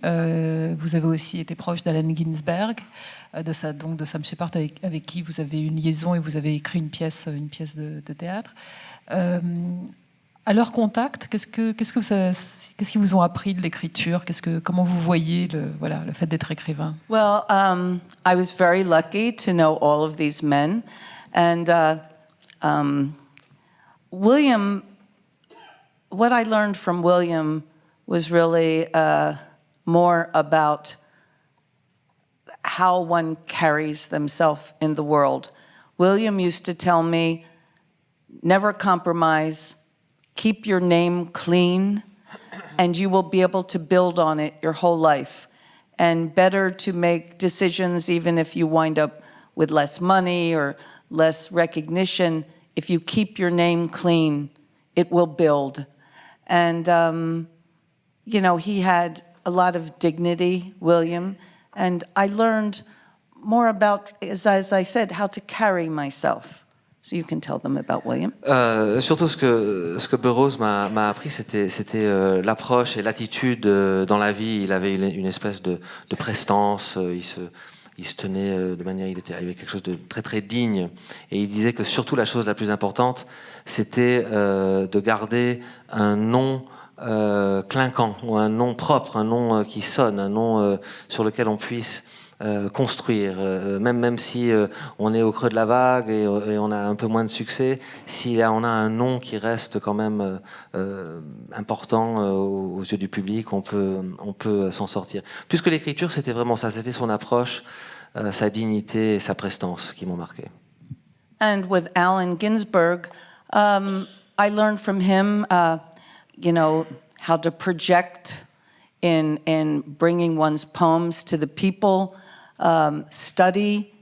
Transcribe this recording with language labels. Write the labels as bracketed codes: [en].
[fr] Vous avez aussi été proche d'Allen Ginsberg, de Sam Shepard, avec qui vous avez une liaison et vous avez écrit une pièce de théâtre. À leur contact, qu'est-ce qu'ils vous ont appris de l'écriture? Comment vous voyez le fait d'être écrivain? [en] Well, I was very lucky to know all of these men, and William. What I learned from William was really more about how one carries themselves in the world. William used to tell me, never compromise, keep your name clean, and you will be able to build on it your whole life. And better to make decisions even if you wind up with less money or less recognition. If you keep your name clean, it will build. And, he had a lot of dignity, William, and I learned more about, as I said, how to carry myself. So you can tell them about William. [fr] Surtout ce que Burroughs m'a appris, c'était l'approche et l'attitude dans la vie. Il avait une espèce de prestance, il se tenait de manière, il avait quelque chose de très très digne. Et il disait que surtout la chose la plus importante, c'était de garder un nom clinquant, ou un nom propre, un nom qui sonne, un nom sur lequel on puisse construire, même si on est au creux de la vague et on a un peu moins de succès, si on a un nom qui reste quand même important aux yeux du public, on peut s'en sortir. Plus que l'écriture, c'était vraiment ça, c'était son approche, sa dignité et sa prestance qui m'ont marqué. [en] And with Allen Ginsberg, I learned from him, how to project in bringing one's poems to the people. Study.